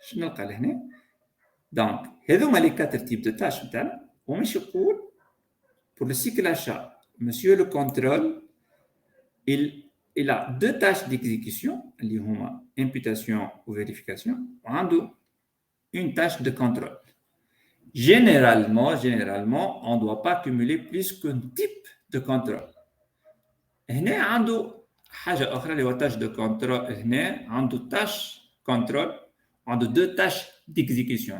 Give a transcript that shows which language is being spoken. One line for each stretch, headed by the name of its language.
Arabic: شنو نلقى لهنا
French: donc
Arabic: هذوما
French: les 4 types de tâches
Arabic: نتاعنا ومش يقول
French: pour le cycle achat monsieur le contrôle il a 2 tâches d'exécution
Arabic: اللي هما
French: imputation ou vérification
Arabic: وعنده
French: une tâche de contrôle. Généralement on ne doit pas cumuler plus qu'un type de contrôle.
Arabic: هنا عنده حاجة أخرى اللي هو
French: tâche de contrôle.
Arabic: هنا عنده
French: tâche contrôle
Arabic: عنده
French: 2 tâches d'exécution.